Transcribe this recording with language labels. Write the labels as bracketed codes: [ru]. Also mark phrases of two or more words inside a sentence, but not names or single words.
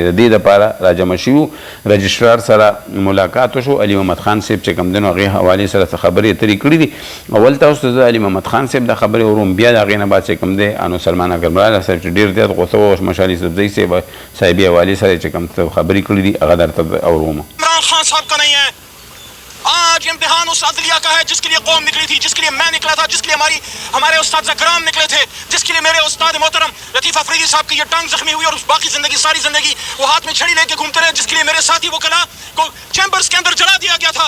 [ps] د دې دپاره راجمع شوي وو رجسټرار سره ملاقات وشو. علي محمد خان صاحب چې کوم دی نو هغې حوالې سره څه خبرې اترې کړي دي. اول تاسو ته زه علي محمد خان صاحب دا خبرې وروم بیا د هغې نه بعد چې کوم دی انو سلمان اکرم راجا صاحب چې ډېر زیات غوسه و مشال یوسفزۍ صاحبې حوالې سره چې کوم خبرې کړي دي هغه درته اوروم. [ur] عمران خان صاحب کا نہیں ہے آج امتحان اس عدلیہ کا ہے جس کے لیے قوم نکلی تھی جس کے لیے میں نکلا تھا جس کے لیے ہمارے استاد زکرام نکلے تھے جس کے لیے میرے استاد محترم لطیف افریدی صاحب کی یہ ٹانگ زخمی ہوئی اور باقی ساری زندگی وہ ہاتھ میں چھڑی لے کے گھومتے رہے جس کے لیے میرے ساتھی وہ کلا کو چیمبرز کے اندر جلا دیا گیا تھا.